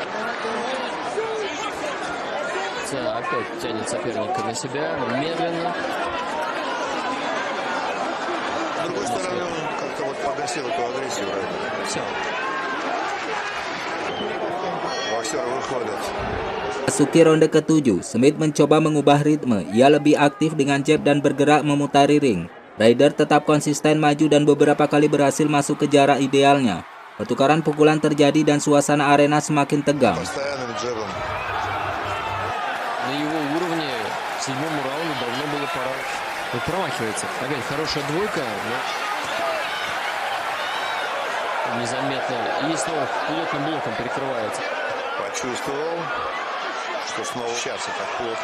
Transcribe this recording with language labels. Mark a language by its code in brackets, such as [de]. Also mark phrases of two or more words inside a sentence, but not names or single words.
[ru] Опять тянет соперника на себя, медленно. С другой стороны, он как-то вот погасил эту агрессию Райдера. Все. Боксеры выходят. [id] Masuki ronde ke-7, Smith mencoba mengubah ritme. Ia lebih aktif dengan jab dan bergerak memutari ring. Ryder tetap konsisten maju dan beberapa kali berhasil masuk ke jarak idealnya. Pertukaran pukulan terjadi dan suasana arena semakin tegang. [ru] На его уровне в седьмом раунде давно было пора. Вот промахивается. Опять хорошая двойка, но незаметно. И снова плотным блоком перекрывается. Почувствовал, что снова сейчас так плотно.